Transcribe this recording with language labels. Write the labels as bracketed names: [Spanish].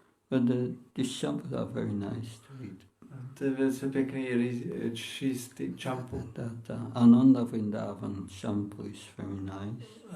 [English] But these champus are very nice to read. [Czech] To je velice pěkný číst ty čampu. [English] Ananda Vrindavan champu is very nice.